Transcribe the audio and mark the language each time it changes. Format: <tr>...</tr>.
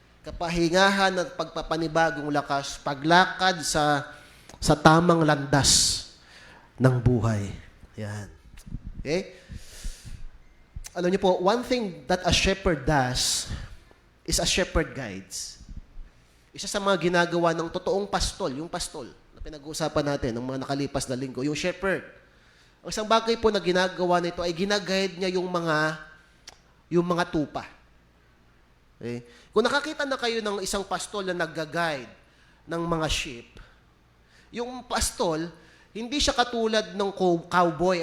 <tl>Kapahingahan at pagpapanibagong lakas, paglakad sa tamang landas ng buhay. Yan. Okay? Alam niyo po,</tl> <en>one thing that a shepherd does is a shepherd guides.</en> <tl>Isa sa mga ginagawa ng totoong pastol, yung pastol na pinag-uusapan natin ng mga nakalipas na linggo, yung shepherd. Ang isang bagay po na ginagawa nito ay ginaguide niya yung mga tupa. Okay? Kung nakakita na kayo ng isang pastol na nag-guide ng mga sheep, yung pastol, hindi siya katulad ng cowboy.</tl>